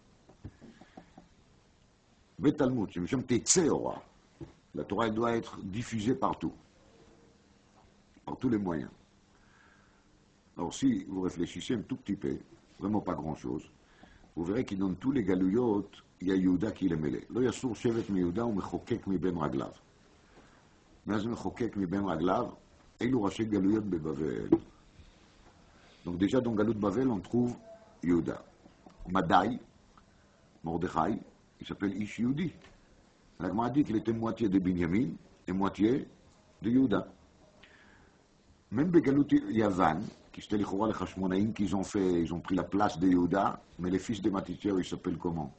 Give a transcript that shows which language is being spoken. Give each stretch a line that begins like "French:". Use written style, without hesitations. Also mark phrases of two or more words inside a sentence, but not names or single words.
Hebrew: בית תלמוד,
French: c'est
Hebrew: משם תצא אורה.
French: La Torah, elle doit être diffusée partout. Par tous les moyens. Alors si vous réfléchissez un tout petit peu, vraiment pas grand-chose, vous verrez que dans tous les galouyot, il y a Yehuda qui les mêlé.
Hebrew: לא יסור שבט מיהודה ומחוקק מבין רגליו. מאז מחוקק מבין רגליו, אלו ראשי גלויות בבבל.
French: Donc déjà dans
Hebrew: גלות בבל,
French: on trouve Yehuda. Madai, Mordechai, il s'appelle
Hebrew: איש יהודי.
French: La Gemara dit qu'il était moitié de Binyamin et moitié de Yehuda. Même
Hebrew: בגלות יון,
French: qui c'était les Chora, les Hashmonaïm, qu'ils ont fait, ils ont pris la place de Yehuda, mais les fils de Matityahu, ils s'appellent comment?